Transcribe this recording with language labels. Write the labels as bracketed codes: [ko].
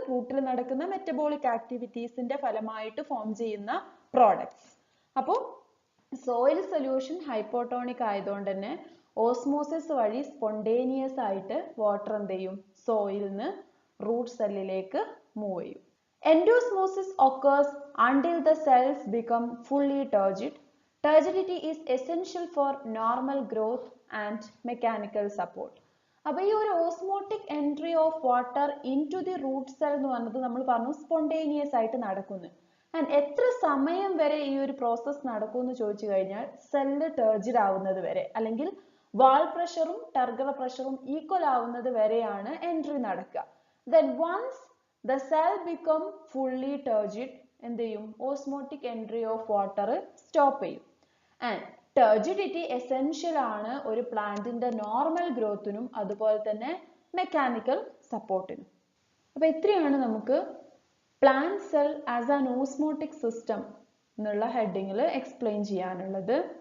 [ml] റൂട്ടിൽ നടക്കുന്ന മെറ്റബോളിക് ആക്ടിവിറ്റീസിന്റെ ഫലമായിട്ട് ഫോം ചെയ്യുന്ന പ്രോഡക്ട്സ്. അപ്പോൾ സോയിൽ സൊല്യൂഷൻ ഹൈപ്പോടോണിക് ആയതുകൊണ്ട് തന്നെ ഓസ്മോസിസ് വഴി സ്പോണ്ടേനിയസ് ആയിട്ട് വാട്ടർ എന്ത് ചെയ്യും? സോയിലിൽ നിന്ന് റൂട്ട് സെല്ലിലേക്ക് മൂവ് ചെയ്യും. [en] Endosmosis occurs until the cells become fully turgid. Turgidity is essential for normal growth and mechanical support. [ml] അപ്പോൾ ഈ ഒരു [en] osmotic entry of water into the root cell [ml] എന്ന് പറഞ്ഞത് നമ്മൾ പറഞ്ഞു സ്പോണ്ടേനിയസ് ആയിട്ട് നടക്കുന്നു. ആൻഡ് എത്ര സമയം വരെ ഈ ഒരു പ്രോസസ് നടക്കും എന്ന് ചോദിച്ചു കഴിഞ്ഞാൽ സെല്ല് ടർജിഡ് ആവുന്നത് വരെ, അല്ലെങ്കിൽ വാൾ പ്രഷറും ടർഗർ പ്രഷറും ഈക്വൽ ആവുന്നത് വരെയാണ് എൻട്രി നടക്കുക. [en] Then once the cell become fully turgid, [ml] എന്ത് ചെയ്യും? [en] osmotic entry of water stop [ml] ചെയ്യും. ആൻഡ് ടർജിഡിറ്റി എസെൻഷ്യൽ ആണ് ഒരു പ്ലാന്റിന്റെ നോർമൽ ഗ്രോത്തിനും അതുപോലെ തന്നെ മെക്കാനിക്കൽ സപ്പോർട്ടിനും. അപ്പൊ ഇത്രയാണ് നമുക്ക് [en] plant cell as an osmotic system [ml] എന്നുള്ള ഹെഡിങ്ങിൽ എക്സ്പ്ലെയിൻ ചെയ്യാനുള്ളത്.